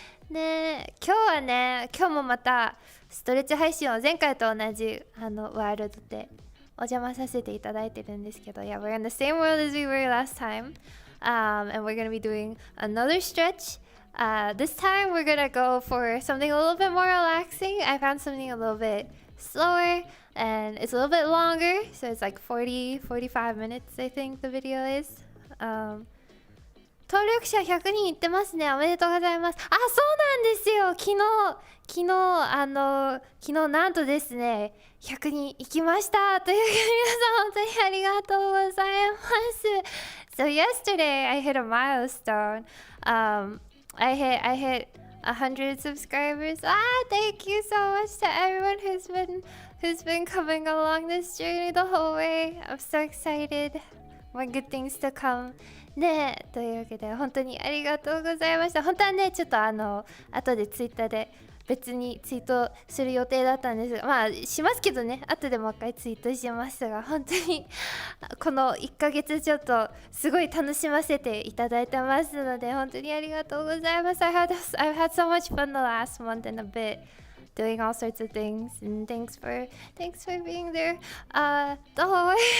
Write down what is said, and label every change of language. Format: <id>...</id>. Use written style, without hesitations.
<ja>ねえ、今日もまたストレッチ配信を前回と同じワールドでお邪魔させていただいてるんですけど、</ja> <en>Yeah, we're in the same world as we were last time. And we're gonna be doing another stretch. This time we're gonna go for something a little bit more relaxing. I found something a little bit slower and it's a little bit longer, so it's like 45 minutes, I think the video is.</en> <ja>登録者100人いってますね。おめでとうございます。あ、そうなんですよ。昨日なんとですね、100人行きました。というわけで皆さん本当にありがとうございます。</ja> <en>So yesterday I hit a milestone. I hit 100 subscribers. Thank you so much to everyone who's been coming along this journey the whole way. I'm so excited. More good things to come.</en> <ja>ねえ、というわけで本当にありがとうございました。本当はね、ちょっと後でツイッターで別にツイートする予定だったんですが、まあしますけどね、後でもう一回ツイートしますが、本当にこの1ヶ月ちょっとすごい楽しませていただいてますので、本当にありがとうございます。</ja> <en>I've had so much fun the last month and a bit doing all sorts of things, and thanks for being there the whole way.</en>